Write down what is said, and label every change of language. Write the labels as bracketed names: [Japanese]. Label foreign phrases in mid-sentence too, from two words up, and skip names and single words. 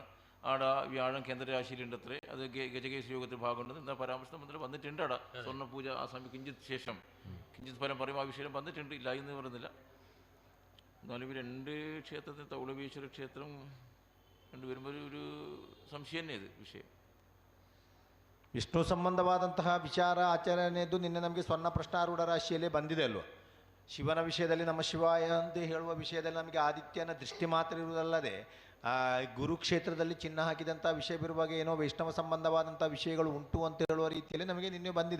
[Malayalam] ആടെ വ്യാഴം കേന്ദ്രരാശിയിലുണ്ടത്രേ. അത് ഗജകേശ് യോഗത്തിൽ ഭാഗമുണ്ടെന്ന് എന്താ പരാമർശം മുതൽ വന്നിട്ടുണ്ട്. ആടെ സ്വർണ്ണ പൂജ ആ സമയം കിഞ്ചിത് ഫലം പറയും ആ വിഷയം വന്നിട്ടുണ്ട്, ഇല്ല എന്ന് പറയുന്നില്ല. എന്നാലും ഇവർ രണ്ട് ക്ഷേത്രത്തിൽ തൗളവേശ്വര ക്ഷേത്രം കണ്ടുവരുമ്പോൾ ഒരു സംശയം തന്നെ ഇത് വിഷയം. [Kannada] ವಿಷ್ಣು ಸಂಬಂಧವಾದಂತಹ ವಿಚಾರ ಆಚರಣೆಯದ್ದು ನಿನ್ನೆ ನಮಗೆ ಸ್ವರ್ಣ ಪ್ರಶ್ನಾರೂಢ ರಾಶಿಯಲ್ಲೇ ಬಂದಿದೆ ಅಲ್ವ? ಶಿವನ ವಿಷಯದಲ್ಲಿ ನಮ್ಮ ಶಿವಾಯ ಅಂತ ಹೇಳುವ ವಿಷಯದಲ್ಲಿ ನಮಗೆ ಆದಿತ್ಯನ ದೃಷ್ಟಿ ಮಾತ್ರ ಇರುವುದಲ್ಲದೆ ಗುರುಕ್ಷೇತ್ರದಲ್ಲಿ ಚಿನ್ನ ಹಾಕಿದಂಥ ವಿಷಯ ಬರುವಾಗ ಏನೋ ವೈಷ್ಣವ ಸಂಬಂಧವಾದಂಥ ವಿಷಯಗಳು ಉಂಟು ಅಂತ ಹೇಳುವ ರೀತಿಯಲ್ಲಿ ನಮಗೆ ನಿನ್ನೆ ಬಂದಿದೆ.